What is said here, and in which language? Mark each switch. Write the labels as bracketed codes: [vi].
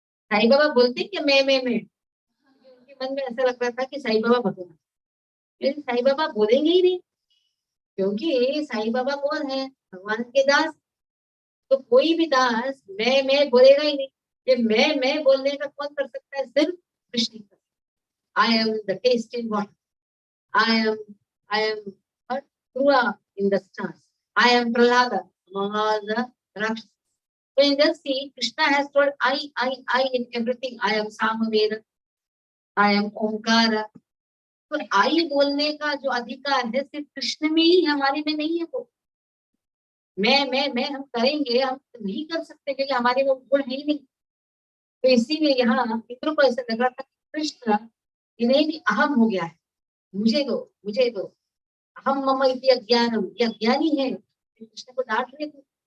[hi] साईं बाबा बोलते कि मैं उनके मन में ऐसा लग रहा था कि साईं बाबा भगवान, लेकिन साईं बाबा बोलेंगे ही नहीं, क्योंकि साईं बाबा कौन है? भगवान के दास। तो कोई भी दास मैं बोलेगा ही नहीं। ये मैं बोलने का कौन कर सकता है? सिर्फ कृष्ण कर। [en] I am the taste in water, I am Krua in the stars, I am Prahlada among all the Rakshasas. So in this scene, Krishna has told I in everything. I am Samaveda, I am Omkara. [hi] तो आई बोलने का जो अधिकार है सिर्फ कृष्ण में ही, हमारे में नहीं है। वो मैं हम करेंगे, हम नहीं कर सकते क्योंकि हमारे वो गुण है ही नहीं। तो इसीलिए यहाँ मित्रों को ऐसा लग रहा था कि कृष्ण इन्हें भी अहम हो गया है, मुझे दो मुझे दो, [sa] हम मम इति अज्ञानम, [hi] ये अज्ञानी है। कृष्ण को डांट रहे थे।